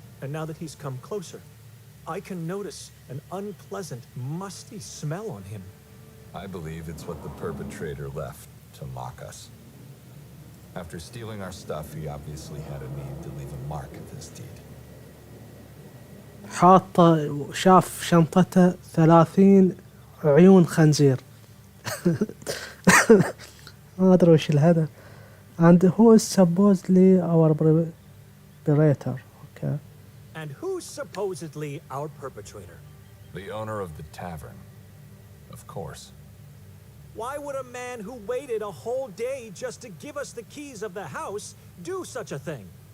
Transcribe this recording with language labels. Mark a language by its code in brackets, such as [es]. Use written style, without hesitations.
[en] And now that he's come closer, I can notice an unpleasant, musty smell on him. I believe it's what the perpetrator left to mock us. After stealing our stuff, he obviously had a need to leave a mark of his deed. [ar] حاطة شاف شنطته 30 عيون خنزير. ما أدري وش الهدف. [en] And who is supposedly our perpetrator? Okay. And who's supposedly our perpetrator? The owner of the tavern, of course. Why would a man who waited a whole day just to give us the keys of the house do such a thing?